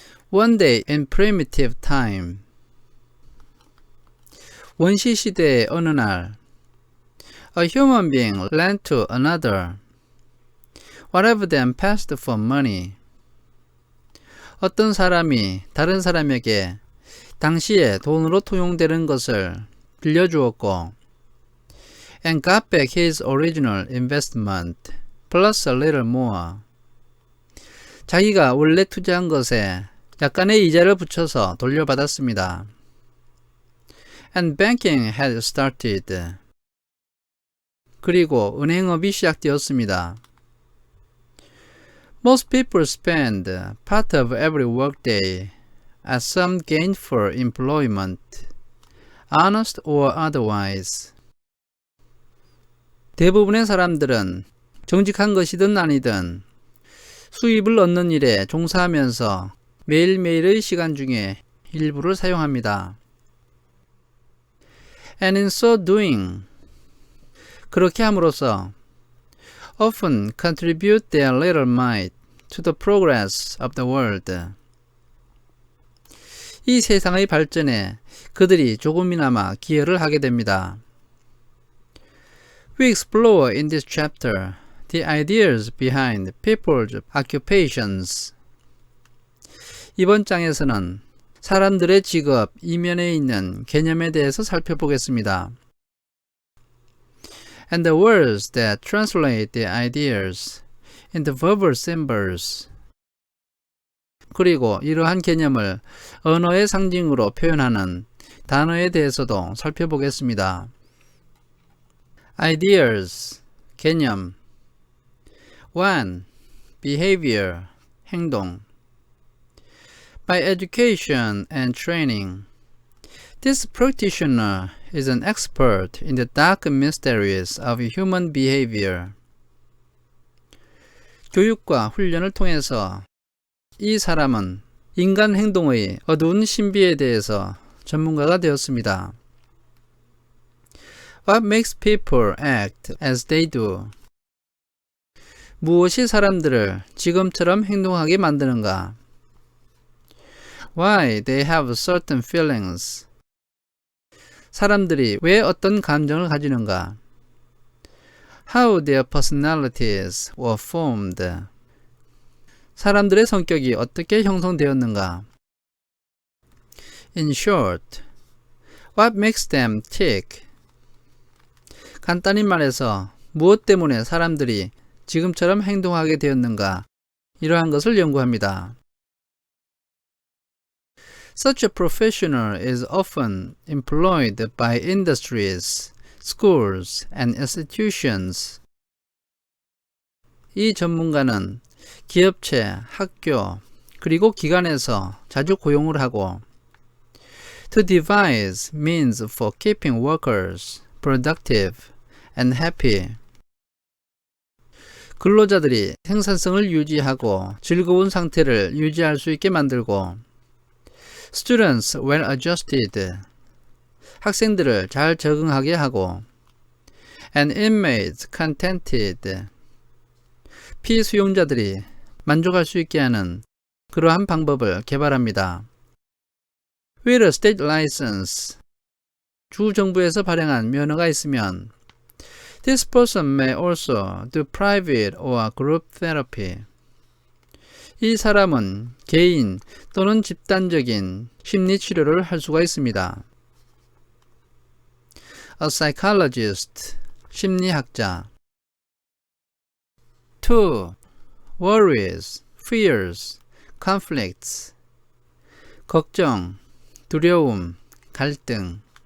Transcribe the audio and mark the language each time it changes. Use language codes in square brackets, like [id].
[en] One day in primitive time. [ko] 원시 시대의 어느 날, [en] a human being lent to another whatever them passed for money. [ko] 어떤 사람이 다른 사람에게 당시에 돈으로 통용되는 것을 빌려주었고, [en] and got back his original investment plus a little more. [ko] 자기가 원래 투자한 것에 약간의 이자를 붙여서 돌려받았습니다. [en] And banking had started. [ko] 그리고 은행업이 시작되었습니다. [en] Most people spend part of every workday at some gainful employment, honest or otherwise. [ko] 대부분의 사람들은 정직한 것이든 아니든 수입을 얻는 일에 종사하면서 매일매일의 시간 중에 일부를 사용합니다. [en] And in so doing, [ko] 그렇게 함으로써 [en] often contribute their little mite to the progress of the world. [ko] 이 세상의 발전에 그들이 조금이나마 기여를 하게 됩니다. [en] We explore in this chapter the ideas behind people's occupations. [ko] 이번 장에서는 사람들의 직업 이면에 있는 개념에 대해서 살펴보겠습니다. [en] And the words that translate the ideas into verbal symbols. [ko] 그리고 이러한 개념을 언어의 상징으로 표현하는 단어에 대해서도 살펴보겠습니다. [en] Ideas, 개념. 1. Behavior, 행동. By education and training, this practitioner is an expert in the dark mysteries of human behavior. [ko] 교육과 훈련을 통해서 이 사람은 인간 행동의 어두운 신비에 대해서 전문가가 되었습니다. [en] What makes people act as they do? [ko] 무엇이 사람들을 지금처럼 행동하게 만드는가? [en] Why they have certain feelings? [ko] 사람들이 왜 어떤 감정을 가지는가? [en] How their personalities were formed? [ko] 사람들의 성격이 어떻게 형성되었는가? [en] In short, what makes them tick? [ko] 간단히 말해서 무엇 때문에 사람들이 지금처럼 행동하게 되었는가? 이러한 것을 연구합니다. [en] Such a professional is often employed by industries, schools, and institutions. [ko] 이 전문가는 기업체, 학교, 그리고 기관에서 자주 고용을 하고 [en] to devise means for keeping workers productive and happy. [ko] 근로자들이 생산성을 유지하고 즐거운 상태를 유지할 수 있게 만들고 [en] Students well adjusted. [ko] 학생들을 잘 적응하게 하고 [en] and inmates contented. [ko] 피수용자들이 만족할 수 있게 하는 그러한 방법을 개발합니다. [en] With a state license. [ko] 주 정부에서 발행한 면허가 있으면 [en] This person may also do private or group therapy. [ko] 이 사람은 개인 또는 집단적인 심리 치료를 할 수가 있습니다. [en] A psychologist, 심리학자. 2. Worries, fears, conflicts. [ko] 걱정, 두려움, 갈등.